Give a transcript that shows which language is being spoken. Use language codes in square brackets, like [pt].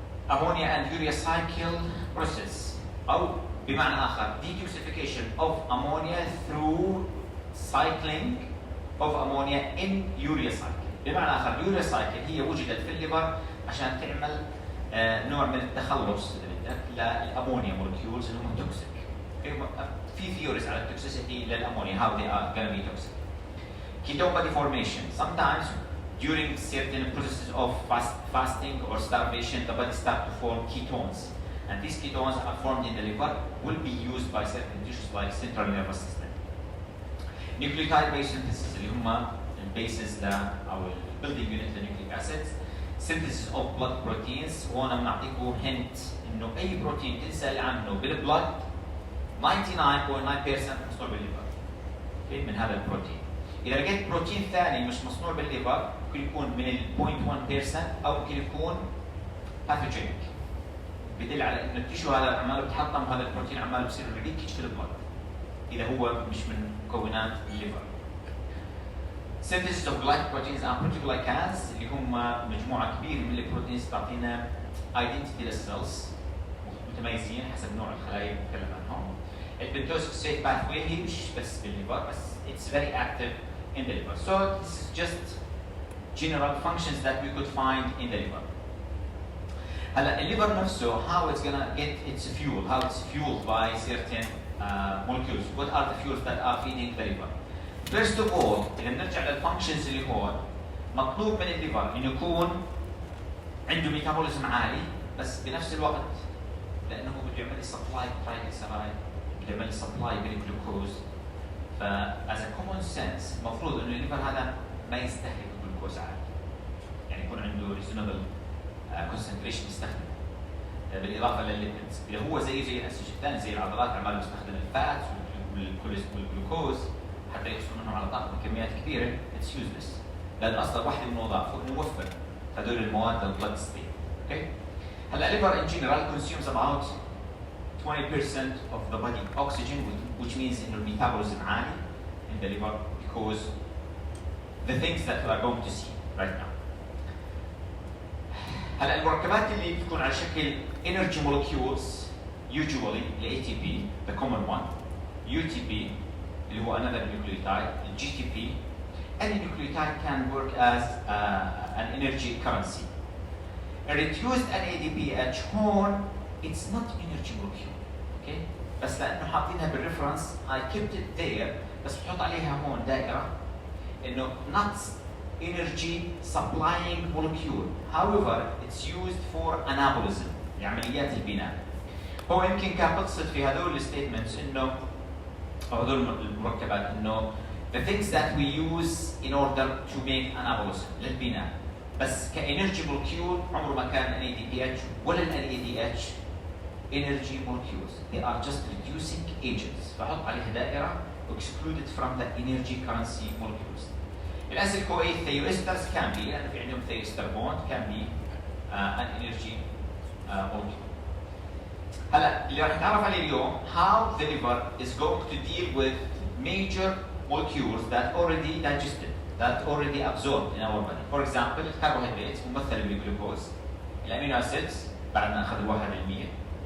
[en] Ammonia and urea cycle process أو [ar] بمعنى آخر [en] detoxification of ammonia through cycling of ammonia in urea cycle. بمعنى آخر urea cycle هي وجدت في الليفر عشان تعمل [ar] نوع من التخلص اذا بدك للامونيا مولكيولز اللي هم توكسيك. في ثيوريز على التوكسيسيتي للامونيا [en] how they are going to be toxic. Ketone body formation. Sometimes during certain processes of fasting or starvation, the body starts to form ketones. And these ketones are formed in the liver, will be used by certain tissues like central nervous system. Nucleotide base synthesis [ar] اللي هم البيسز أو [en] building unit للnucleic acids. Synthesis of blood proteins. [ar] وأنا بنعطيكم hint إنه أي بروتين تنسأل عنه بالبلد 99.9% مصنوع بالليفر. من هذا البروتين. إذا لقيت بروتين ثاني مش مصنوع بالليفر ممكن يكون من ال 0.1% أو ممكن يكون pathogenic. بدل على إنه التيشو هذا عماله بتحطم هذا البروتين عماله بصير ريليكج في البلد. إذا هو مش من مكونات الليفر. [en] Synthesis of glycoproteins and proteoglycans [ar] اللي هم مجموعة كبيرة من البروتينز تعطينا identity للسيلز متميزين حسب نوع الخلايا اللي بنتكلم عنهم. البنتوز فوسفات باثوي هي مش بس بالليفر بس [en] it's very active in the liver. So this is just general functions that we could find in the liver. [ar] هلا الليفر نفسه [en] how it's gonna get its fuel, how it's fueled by certain molecules. What are the fuels that are feeding the liver? First of all, [ar] إذا بنرجع للfunctions اللي هون مطلوب من الليفر إنه يكون عنده ميتابوليزم عالي بس بنفس الوقت لأنه هو بده يعمل لي سبلاي ترايجليسرايد بده يعمل لي سبلاي بالجلوكوز. ف as a common sense المفروض إنه الليفر هذا ما يستهلك الجلوكوز عالي. يعني يكون عنده reasonable concentration يستخدمه. بالإضافة للليبيدز إذا هو زي الأنسجة الثانية زي العضلات عماله بيستخدم الفات والجلوكوز حتى يحصل منهم على طاقة بكميات كبيرة [en] it's useless. [ar] لأن أصلا واحدة من وظائفه إنه يوفر هذول المواد للبلد ستريم. [en] Okay. هلا الليفر in general consumes about 20% of the body oxygen, which means [ar] إنه الميتابوليزم عالي [en] in the liver because the things that we are going to see right now. [ar] هلا المركبات اللي بتكون على شكل [en] energy molecules usually ال ATP the common one, UTP اللي هو another nucleotide, GTP. Any nucleotide can work as an energy currency. A reduced NADPH هون it's not energy molecule, okay? [ar] بس لأنه حاطينها بالريفرنس [en] I kept it there [ar] بس بحط عليها هون دائرة إنه [en] not energy supplying molecule. However, it's used for anabolism [ar] لعمليات البناء. هو يمكن كان بقصد في هذول الستيتمنتس إنه أو هذول المركبات إنه [en] the things that we use in order to make anabolism [ar] للبناء. بس كenergy molecule عمره ما كان NADPH ولا NADH energy molecules. [en] They are just reducing agents. [ar] فحط عليها دائرة [en] excluded from the energy currency molecules. الأسيل CoA thioesters can be [ar] لأنه في عندهم [en] thioester bond can be an energy molecule. [ar] هلا اللي راح نتعرف عليه اليوم [en] how the liver is going to deal with major molecules that already digested, that already absorbed in our body. For example, [ar] الكربوهيدرات ممثلة بالجلوكوز. الأمينو أسيدز بعد ما أخذوا 1%.